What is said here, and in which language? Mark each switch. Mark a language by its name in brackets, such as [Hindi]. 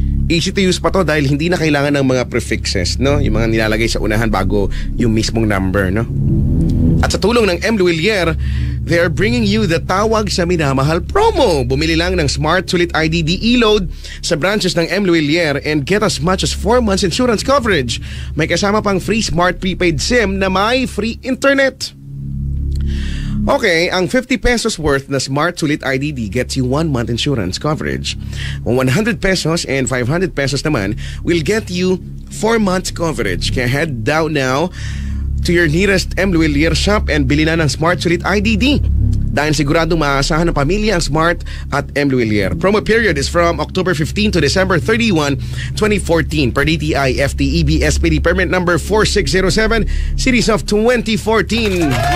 [English] Easy to use [Filipino] pa to dahil hindi na kailangan ng mga prefixes, no? Yung mga nilalagay sa unahan bago yung mismong number, no? At sa tulong ng M. [English] Luillier, they are bringing you the Tawag sa Minamahal promo. [Filipino] Bumili lang ng Smart Sulit IDD e-load sa branches ng M. [English] Luillier and get as much as 4 months insurance coverage. [Filipino] May kasama pang free Smart Prepaid SIM na may free internet. [English] Okay, ang 50 pesos worth na Smart Sulit IDD gets you 1 month insurance coverage. 100 pesos and 500 pesos naman will get you 4 months coverage. Kaya head down now to your nearest M. [Filipino] Luillier shop and bili na ng Smart Sulit IDD. Dahil siguradong maaasahan ng pamilya ang Smart at M. Luillier. [English] Promo period is from October 15 to December 31, 2014 per DTI FTEB SPD permit number 4607 series of 2014.